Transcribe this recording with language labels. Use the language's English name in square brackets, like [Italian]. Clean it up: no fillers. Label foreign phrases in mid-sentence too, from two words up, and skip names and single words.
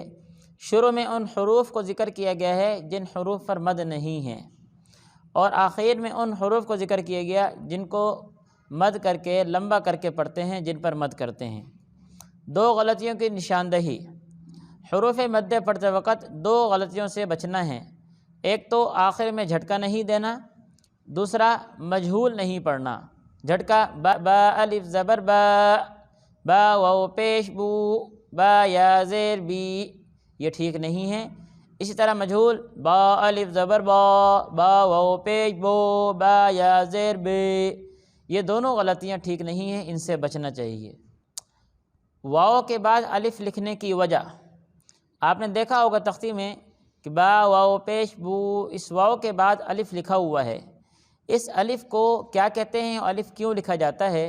[Urdu] شروع میں ان حروف کو ذکر کیا گیا ہے جن حروف پر مد نہیں ہے، اور آخر میں ان حروف کو ذکر کیا گیا جن کو مد کر کے لمبا کر کے پڑھتے ہیں جن پر مد کرتے ہیں۔ دو غلطیوں کی نشاندہی۔ حروف مد پڑھتے وقت دو غلطیوں سے بچنا ہے۔ ایک تو آخر میں جھٹکا نہیں دینا، دوسرا مجہول نہیں پڑھنا۔ جھٹکا با با الف زبر با، با واو پیش بو، با یا زیر بی، یہ ٹھیک نہیں ہے۔ اسی طرح مجہول با الف زبر با، با واو پیش بو، با یا زیر بی، یہ دونوں غلطیاں ٹھیک نہیں ہیں، ان سے بچنا چاہیے۔ واو کے بعد الف لکھنے کی وجہ، آپ نے دیکھا ہوگا تختی میں کہ با واو پیش بو، اس واو کے بعد الف لکھا ہوا ہے۔ اس الف کو کیا کہتے ہیں، الف کیوں لکھا جاتا ہے؟